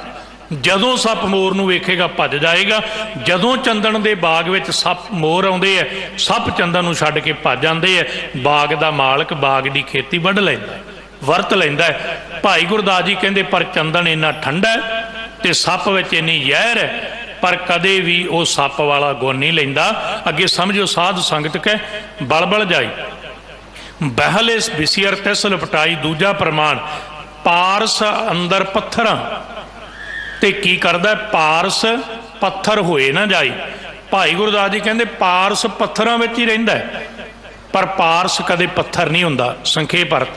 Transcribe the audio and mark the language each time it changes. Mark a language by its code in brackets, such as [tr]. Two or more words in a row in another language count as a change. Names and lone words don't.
[pa] ਜਦੋਂ ਸੱਪ ਮੋਰ ਨੂੰ ਵੇਖੇਗਾ ਭੱਜ ਜਾਏਗਾ। ਜਦੋਂ ਚੰਦਨ ਦੇ ਬਾਗ ਵਿਚ ਸੱਪ ਮੋਰ ਆਉਂਦੇ ਹੈ, ਸੱਪ ਚੰਦਨ ਨੂੰ ਛੱਡ ਕੇ ਭੱਜ ਜਾਂਦੇ ਹੈ। ਬਾਗ ਦਾ ਮਾਲਕ ਬਾਗ ਦੀ ਖੇਤੀ ਵੱਢ ਲੈਂਦਾ ਹੈ, ਵਰਤ ਲੈਂਦਾ ਹੈ। ਭਾਈ ਗੁਰਦਾਸ ਜੀ ਕਹਿੰਦੇ ਪਰ ਚੰਦਨ ਇੰਨਾ ਠੰਡਾ ਹੈ ਤੇ ਸੱਪ ਵਿਚ ਇੰਨੀ ਜ਼ਹਿਰ ਹੈ, ਪਰ ਕਦੇ ਭੀ ਉਹ ਸੱਪ ਵਾਲਾ ਗੁਣ ਨਹੀਂ ਲੈਂਦਾ। ਅੱਗੇ ਸਮਝੋ ਸਾਧ ਸੰਗਤ ਕੈ ਬਲ ਬਲ ਜਾਈ ਬਹਲੇ ਬਿਸੀਅਰ ਤਿਸ ਲਪਟਾਈ। ਦੂਜਾ ਪ੍ਰਮਾਣ ਪਾਰਸ ਅੰਦਰ ਪੱਥਰ ਤੇ ਕੀ ਕਰਦਾ? ਪਾਰਸ ਪੱਥਰ ਹੋਏ ਨਾ ਜਾਈ। ਭਾਈ ਗੁਰਦਾਸ ਜੀ ਕਹਿੰਦੇ ਪਾਰਸ ਪੱਥਰਾਂ ਵਿਚ ਹੀ ਰਹਿੰਦਾ ਹੈ, ਪਰ ਪਾਰਸ ਕਦੇ ਪੱਥਰ ਨਹੀਂ ਹੁੰਦਾ। ਸੰਖੇਪ ਅਰਥ।